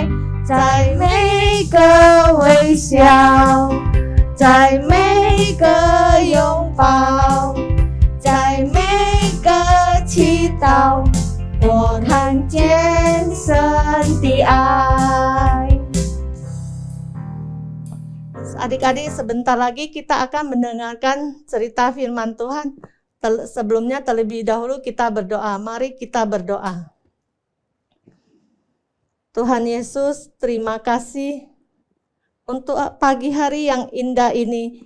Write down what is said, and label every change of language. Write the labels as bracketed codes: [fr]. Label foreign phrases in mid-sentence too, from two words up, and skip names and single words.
[zh] 在每个微笑，在每个拥抱，在每个祈祷，我看见神的爱。 [id] Adik-adik, sebentar lagi kita akan mendengarkan cerita firman Tuhan. Sebelumnya terlebih dahulu kita berdoa. Mari kita berdoa. Tuhan Yesus, terima kasih untuk pagi hari yang indah ini.